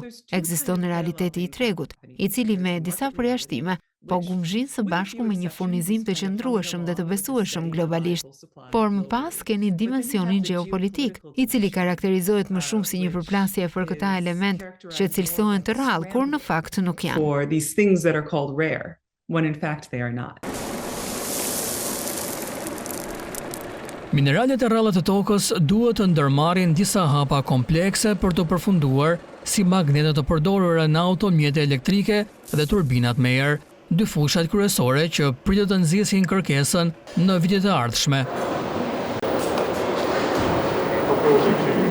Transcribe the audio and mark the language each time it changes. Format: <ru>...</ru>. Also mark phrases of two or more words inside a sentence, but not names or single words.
<sq>Ekziston realiteti i tregut, i cili me disa përjashtime po gumzhin së bashku me një furnizim të qëndrueshëm dhe të besueshëm globalisht. Por më pas keni dimensionin geopolitik, i cili karakterizohet më shumë si një përplasje për këta element që cilësohen të rrallë, kur në fakt nuk janë.</sq> <en>For these things that are called rare, when in fact they are not.</en> <sq>Mineralet e rralla të tokës duhet të ndërmarrin disa hapa komplekse për të përfunduar, si magnetet të përdorura në automjete elektrike dhe turbinat me erë, dy fushat kryesore që pritet të nxjesin kërkesën në vitet e ardhshme.</sq>